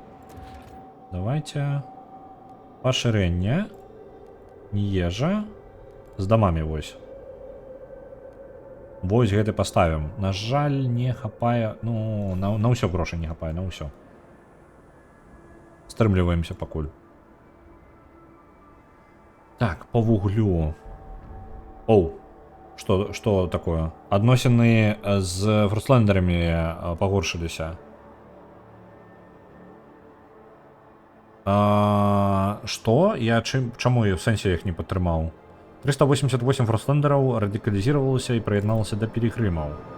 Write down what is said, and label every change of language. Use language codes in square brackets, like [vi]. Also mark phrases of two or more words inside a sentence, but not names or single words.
[be] Давайте... Пашырэнне. Не ежа. З дамамі, вось. Вось гэты паставім. На жаль, не хапае, ну, на ўсё грошай не хапае, на ўсё. Стрымліваемся пакуль. Так, по вуглю. [ru] Оу, что такое? [be] Адносіны з фрустлендерамі пагоршыліся. [ru] Что? [be] Я чаму я в сэнсе іх не падтрымаў? 388 фрустлендераў радыкалізіравалася і прыядналася да пілігрымаў.